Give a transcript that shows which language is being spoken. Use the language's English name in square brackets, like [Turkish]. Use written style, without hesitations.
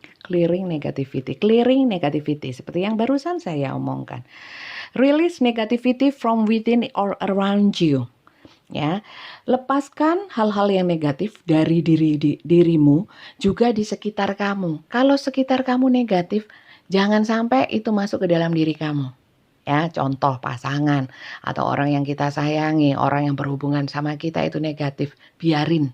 [English] Clearing negativity, [Indonesian] seperti yang barusan saya omongkan. [English] Release negativity from within or around you. [Indonesian] Ya, lepaskan hal-hal yang negatif dari dirimu, juga di sekitar kamu. Kalau sekitar kamu negatif, jangan sampai itu masuk ke dalam diri kamu. Ya, contoh pasangan atau orang yang kita sayangi, orang yang berhubungan sama kita itu negatif, biarin.